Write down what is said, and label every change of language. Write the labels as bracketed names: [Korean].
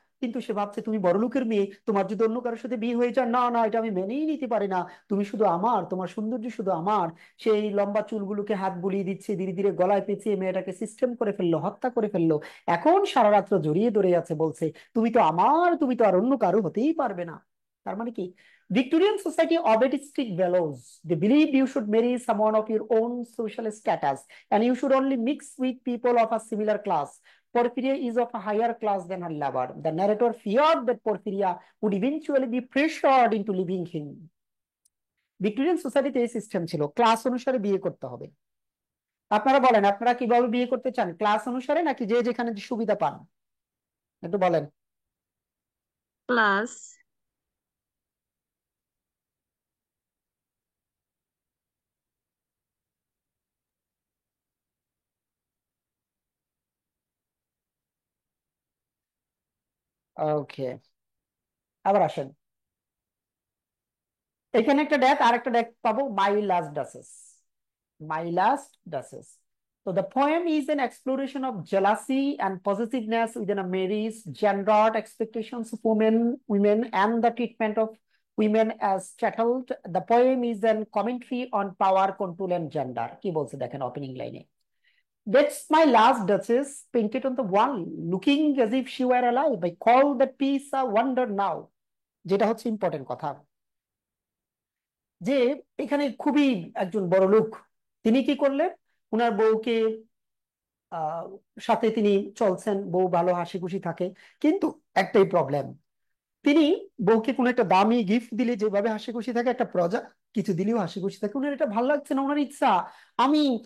[Bangla] কিন্তু সে ভাবছে তুমি বড় লোকের মেয়ে, তোমার যদি অন্য কারোর সাথে বিয়ে হয়ে যায়, না না এটা আমি মেনেই নিতে পারি না, তুমি শুধু আমার, তোমার সৌন্দর্য শুধু আমার। সেই লম্বা চুলগুলোকে হাত বুলিয়ে দিচ্ছে, ধীরে ধীরে গলায় পেঁচিয়ে মেয়েটাকে সিস্টেম করে ফেললো, হত্যা করে ফেললো। এখন সারা রাত্র জড়িয়ে ধরে আছে, বলছে তুমি তো আমার, তুমি তো আর অন্য কারো হতেই পারবে না। তার মানে কি, Victorian society [English] obeyed strict values. They believed you should marry someone of your own social status and you should only mix with people of a similar class. Porphyria is of a higher class than her lover. The narrator feared that Porphyria would eventually be pressured into leaving him. [Bangla] Victorian সোসাইটিতে এই system ছিল, class অনুসারে বিয়ে করতে হবে। আপনারা বলেন, আপনারা কিভাবে বিয়ে করতে চান, ক্লাস অনুসারে নাকি যে যেখানে সুবিধা পান? একটু বলেন। প্লাস। ওকে, আবার আসেন। এখানে একটা ডেক আর একটা ডেক পাবো, মাই last ডাসেস। [English] My last duchess. So the poem is an exploration of jealousy and possessiveness within a marriage, gendered expectations of women and the treatment of women as chattel. The poem is an commentary on power, control and gender. [Bangla] কি বলছে দেখেন opening লাইনে, [English] That's my last duchess painted on the wall, looking as if she were alive. I call that piece a wonder now. [Bangla] যেটা হচ্ছে important কথা, যে এখানে খুবই একজন বড় লোক, তিনি কি করলেন, উনার বউকে আহ সাথে তিনি চলছেন, বউ ভালো হাসি খুশি থাকে, কিন্তু একটাই প্রবলেম, তিনি বউকে কোনো একটা দামি গিফট দিলে যেভাবে হাসি খুশি থাকে, একটা প্রজা কিছু দিলেও হাসি খুশি থাকে, উনার এটা ভালো লাগছে না, উনার ইচ্ছা আমি